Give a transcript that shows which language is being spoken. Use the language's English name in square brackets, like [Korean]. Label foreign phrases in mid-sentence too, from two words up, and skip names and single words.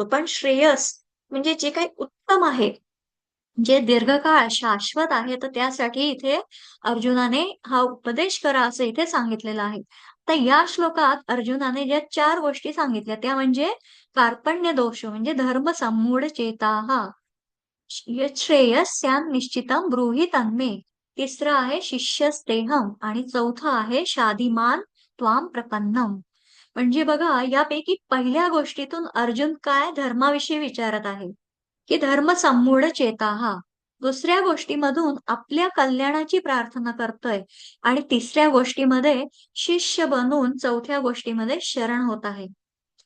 [Marathi] पण श्रेयस म्हणजे जे काही उत्तम आहे, जे दीर्घकाळ शाश्वत आहे, तर त्यासाठी इथे अर्जुनाने हा उपदेश करा असं इथे सांगितलेलं आहे. तर या श्लोकात अर्जुनाने ज्या 4 गोष्टी सांगितल्या त्या म्हणजे कार्पण्य दोष म्हणजे [Sanskrit] धर्म संमूढ चेताः यच्छ्रेयस्यान् निश्चितं ब्रूहि तन्मे. [Marathi] तिसरं आहे शिष्यस्तेहम आणि चौथं आहे [Sanskrit] शाधिमान् त्वां प्रपन्नम. [Marathi] म्हणजे बघा यापैकी पहिल्या गोष्टीतून अर्जुन काय धर्माविषयी विचारत आहे, की [Sanskrit] धर्म संमूढ चेताः. [Marathi] दुसऱ्या गोष्टीमधून आपल्या कल्याणाची प्रार्थना करतोय आणि तिसऱ्या गोष्टीमध्ये शिष्य बनून चौथ्या गोष्टीमध्ये शरण होत आहे.